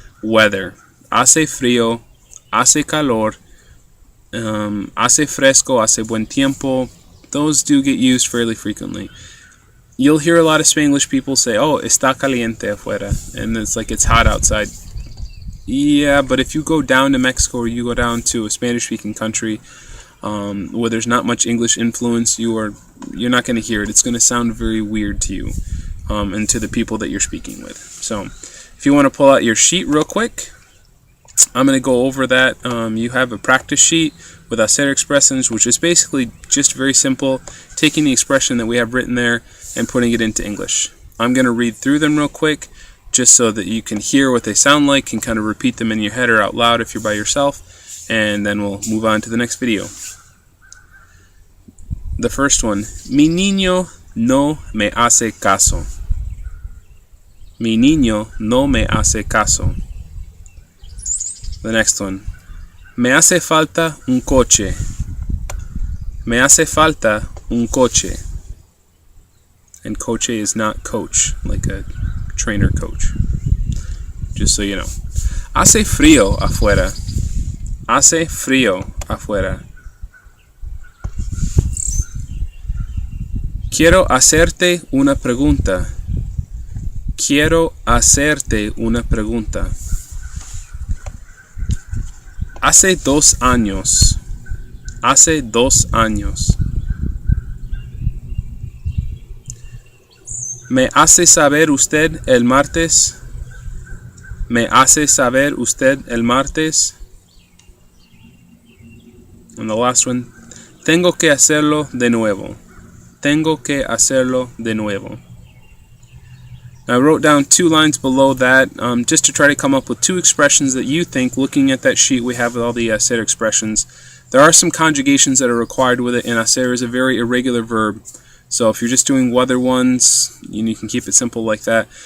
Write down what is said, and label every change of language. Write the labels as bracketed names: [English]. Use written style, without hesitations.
[English] Weather. [Spanish] Hace frío, hace calor, hace fresco, hace buen tiempo. [English] Those do get used fairly frequently. You'll hear a lot of Spanglish people say, oh, está caliente afuera, and it's like it's hot outside. Yeah, but if you go down to Mexico or you go down to a Spanish-speaking country where there's not much English influence, you're not going to hear it. It's going to sound very weird to you and to the people that you're speaking with. So if you want to pull out your sheet real quick, I'm going to go over that. You have a practice sheet with hacer expressions, which is basically just very simple, taking the expression that we have written there and putting it into English. I'm going to read through them real quick just so that you can hear what they sound like and kind of repeat them in your head or out loud if you're by yourself. and then we'll move on to the next video. [Spanish] The first one, mi niño no me hace caso. Mi niño no me hace caso. The next one, me hace falta un coche. Me hace falta un coche. [English] And coche is not coach, like a trainer coach. [Spanish] Just so you know. Hace frío afuera. Hace frío afuera. Quiero hacerte una pregunta. Quiero hacerte una pregunta. Hace 2 años. Hace 2 años. ¿Me hace saber usted el martes? ¿Me hace saber usted el martes? And the last one. Tengo que hacerlo de nuevo. Tengo que hacerlo de nuevo. [English] I wrote down 2 lines below that just to try to come up with 2 expressions that you think, looking at that sheet we have with all the hacer expressions. There are some conjugations that are required with it, and hacer is a very irregular verb. So if you're just doing weather ones, you can keep it simple like that.